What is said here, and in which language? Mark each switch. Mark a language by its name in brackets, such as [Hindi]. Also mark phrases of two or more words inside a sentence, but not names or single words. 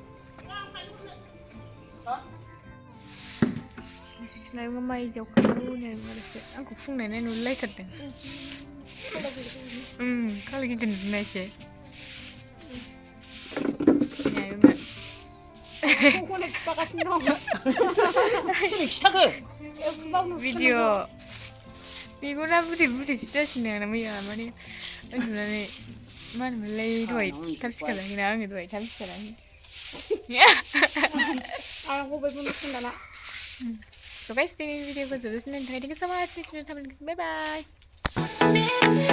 [Bodo] सिनायगौ माइ जावखांनो आंखौ फुंनाय नुलायथारदों खालाय गिदिर नुनायसै भिडिअ मेगना बुदै बुदैसो जासिनो आंना मैया माने उन्दुनानै मा होनोमोनलाय दहाय थाब सिखाराखैना आङो दहाय थाब सिखाराखै [English] So guys, this video was just an entertaining so much. Bye bye.